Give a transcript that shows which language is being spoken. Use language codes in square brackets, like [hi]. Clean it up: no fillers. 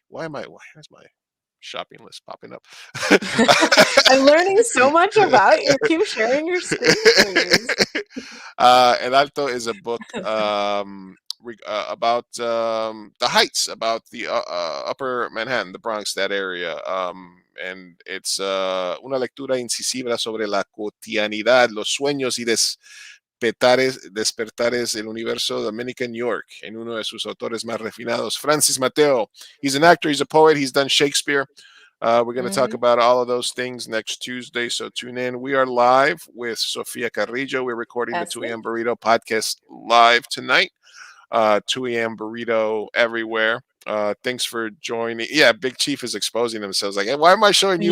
[en] Why is my shopping list popping up? I'm learning so much about you. Keep sharing your screen, please. El Alto is a book about the heights, about the upper Manhattan, the Bronx, that area. And it's [es] una lectura incisiva sobre la cotidianidad, los sueños y despertares del universo Dominican York, en uno de sus autores más refinados, Francis Mateo. [en] He's an actor, he's a poet, he's done Shakespeare. We're going to talk about all of those things next Tuesday, so tune in. We are live with Sofia Carrillo. We're recording the That's 2 it. a.m. Burrito podcast live tonight. 2 a.m. Burrito everywhere. Thanks for joining. Yeah, Big Chief is exposing themselves. Like, hey, why am I showing you